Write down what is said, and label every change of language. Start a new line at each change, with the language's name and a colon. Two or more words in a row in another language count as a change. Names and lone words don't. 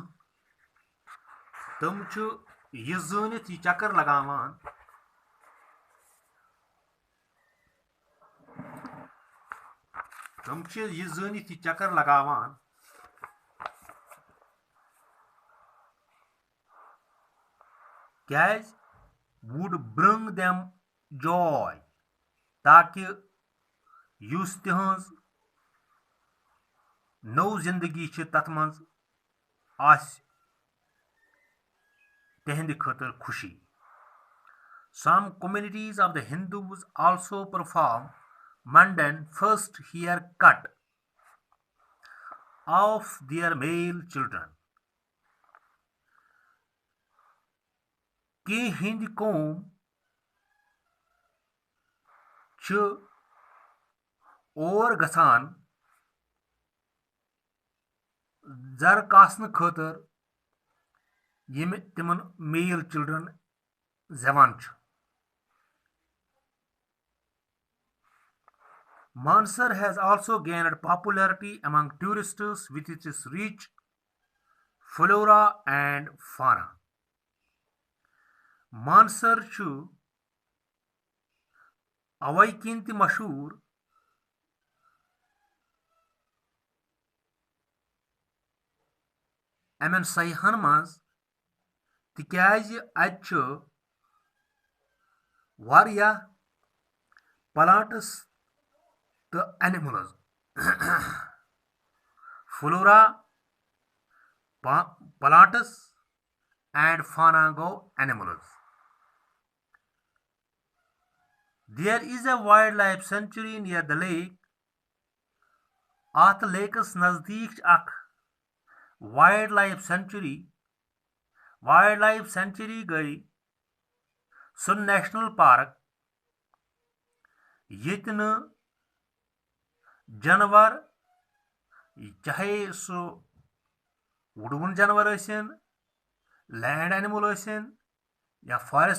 Kashmiri: تِم چھِ یہِ زٲنِتھ یہِ چکر لگاوان
English: کیٛازِ would bring them joy,
Kashmiri: تاکہِ یُس تِہنٛز نٔو زندگی چھِ تتھ منٛز آسہِ تِہنٛدِ خٲطرٕ خوشی.
English: Some communities of the Hindus also perform mundane first haircut of their male children.
Kashmiri: کینٛہہ ہِنٛدۍ قوم چھِ اور گژھان زر کاسنہٕ خٲطرٕ یِم تِمن
English: male children
Kashmiri: زٮ۪وان چھُ.
English: Mansar has also gained popularity among tourists with its rich flora and fauna.
Kashmiri: Mansar چھُ اوے کِنۍ تہِ مشہوٗر امٮ۪ن سیاحن منٛز تِکیٛازِ اتہِ چھُ واریاہ پلانٹس تہٕ اینملز.
English: فلورا plants and fauna go animals. There is a wildlife sanctuary near the lake.
Kashmiri: At लेकस नजदीक अख
English: wild life sanctuary
Kashmiri: गई सो
English: national park
Kashmiri: ये जानवर चाहे सो वुडवन जानवर
English: land animal
Kashmiri: या फॉरेस्ट